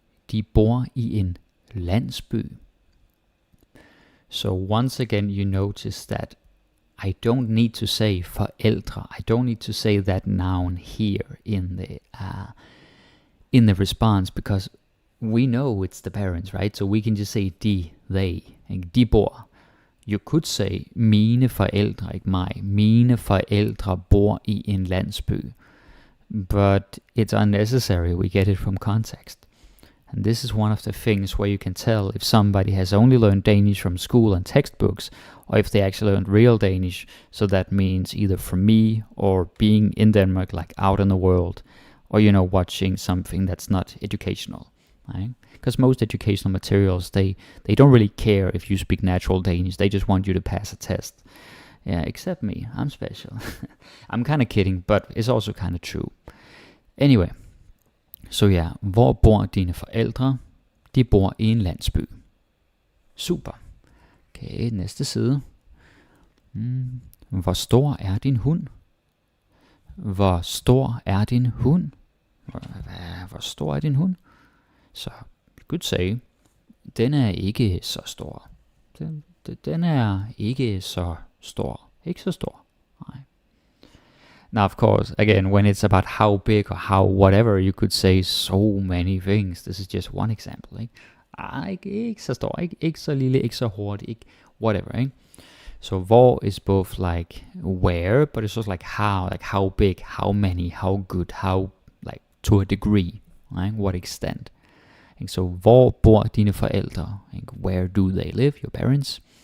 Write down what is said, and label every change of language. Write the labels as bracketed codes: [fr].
[da] De bor i en landsby. [en] So once again, you notice that I don't need to say forældre. I don't need to say that noun here in the response because we know it's the parents, right? So we can just say de, they, de bor. You could say [da] mine forældre, ikke mig. Mine forældre bor i en landsby. [en] But it's unnecessary. We get it from context. And this is one of the things where you can tell if somebody has only learned Danish from school and textbooks, or if they actually learned real Danish. So that means either from me or being in Denmark, like out in the world, or, you know, watching something that's not educational, right? Because most educational materials, they don't really care if you speak natural Danish. They just want you to pass a test. Yeah, except me. I'm special. I'm kind of kidding, but it's also kind of true. [da] Anyway, så ja, hvor bor dine forældre? De bor i en landsby. Super. Okay, næste side. Hvor stor er din hund? Hvor stor er din hund? Hvor stor er din hund? Så, [en] you could say, [da] den er ikke så stor. Den er ikke så stor. Ikke så stor. Nej. [en] Now, of course, again, when it's about how big or how whatever, you could say so many things. This is just one example. [da] Ikke så stor, ikke så lille, ikke så hurtig, ikke whatever. Ikke? [en] So hvor is both like where, but it's also like how big, how many, how good, how, like, to a degree, right? What extent. [da] So hvor bor dine forældre? [en] Where do they live, your parents?